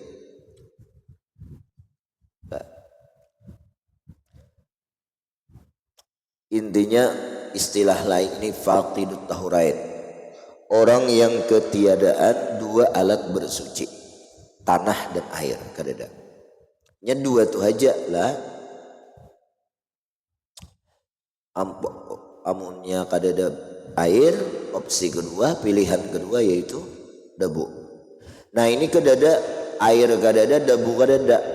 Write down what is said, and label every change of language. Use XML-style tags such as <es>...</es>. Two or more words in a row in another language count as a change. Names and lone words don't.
<id>Intinya istilah lain ini</id> <ar>فاقد الطهورين,</ar> <id>orang yang ketiadaan dua alat bersuci, tanah dan air.</id> <bjn>Kadada nya dua tuh aja lah, amunnya kadada air, opsi kedua, pilihan kedua yaitu debu. Nah ini kadada air, kadada debu, kadada.</bjn>